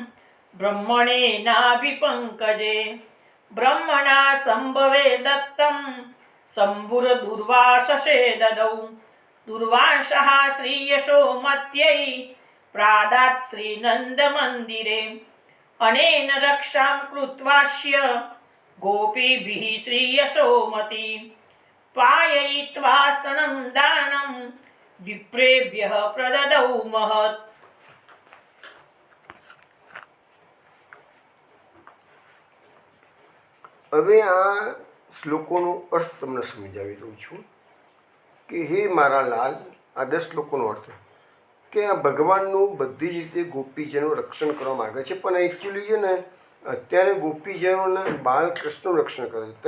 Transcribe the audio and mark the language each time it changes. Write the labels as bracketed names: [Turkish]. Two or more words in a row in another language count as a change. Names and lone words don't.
[Sanskrit] ब्रह्मणेनाभिपङ्कजे ब्रह्मणा सम्भवे दत्तं शम्भुर्दुर्वाससे ददौ दुर्वासः श्रीयशोमत्यै प्रादात् श्रीनन्दमन्दिरे अनेन रक्षां कृत्वास्य गोपीभिः श्रीयशोमती पाययित्वा स्तनं दानं विप्रेभ्यः प्रददौ महत्. [Gujarati] હવે આ શ્લોકોનો અર્થ તમને સમજાવી દઉં છું કે હે મારા લાલ, આ 10 શ્લોકોનો અર્થ કે આ ભગવાનનું બધી જ રીતે ગોપીજનો રક્ષણ કરવા માગે છે, પણ એકચ્યુઅલી છે ને અત્યારે ગોપીજનોને બાલકૃષ્ણનું રક્ષણ કરે છે.